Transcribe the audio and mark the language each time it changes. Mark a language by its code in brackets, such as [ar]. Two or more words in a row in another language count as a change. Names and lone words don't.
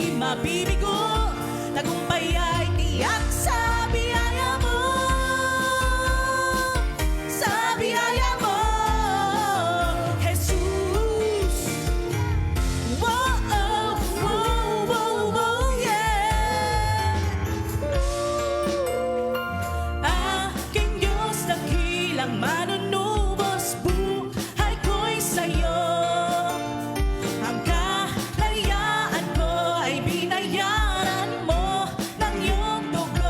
[tl] mabibigo. Tagumpay ay tiyak sa biyaya mo. Sa biyaya mo, Jesus. [en] Whoa, oh, whoa, whoa, whoa, yeah. [tl] Aking Diyos, dakilang manunubos, buhay ko'y sa'yo. Ang kalayaan ko ay binayaran mo ng iyong dugo.